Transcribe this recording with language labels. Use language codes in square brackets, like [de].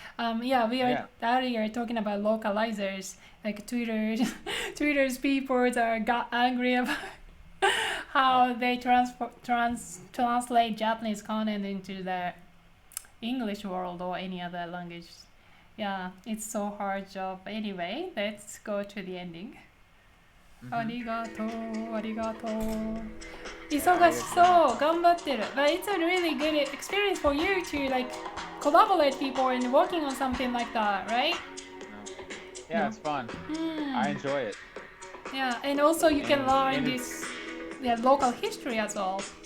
[en] Yeah, we are earlier talking about localizers, like Twitter's people are got angry about how they translate Japanese content into the English world or any other language. Yeah, it's so hard job. Anyway, let's go to the ending. [ja] ありがとう、ありがとう。忙しそう、頑張ってる。 [en] But it's a really good experience for you to like collaborate people and working on something like that, right? Yeah, it's fun. I enjoy it. Yeah, and also you can learn this local history as well.